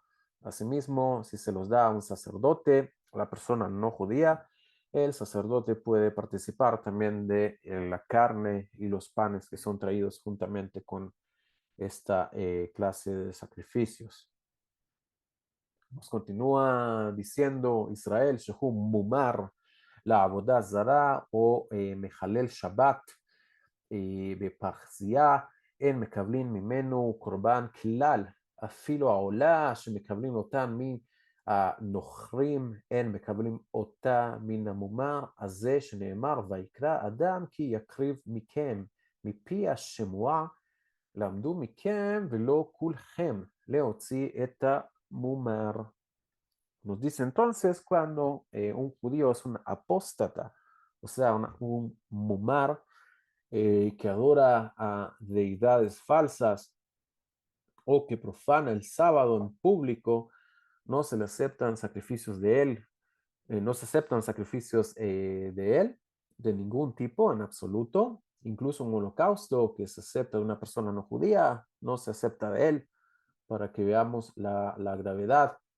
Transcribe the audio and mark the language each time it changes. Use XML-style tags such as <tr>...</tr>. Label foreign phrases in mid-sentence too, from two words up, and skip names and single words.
<es>Asimismo, si se los da a un sacerdote, a la persona no judía, el sacerdote puede participar también de la carne y los panes que son traídos juntamente con esta clase de sacrificios. Nos continúa diciendo</es> <he>ישראל שהוא מומר לעבודה זרה או מחלל Shabbat, בפרחזייה, אין מקבלים ממנו קורבן כלל, אפילו העולה שמקבלים אותה מהנוכרים, אין מקבלים אותה מן המומר הזה שנאמר, ויקרא אדם כי יקריב מכם, מפי השמועה, למדו מכם ולא כולכם להוציא את המומר.</he> <es>Nos dice entonces cuando un judío es un apóstata, o sea, un mumar, que adora a deidades falsas o que profana el sábado en público, no se le aceptan sacrificios de él, no se aceptan sacrificios de él de ningún tipo en absoluto, incluso un holocausto que se acepta de una persona no judía, no se acepta de él, para que veamos la gravedad</es>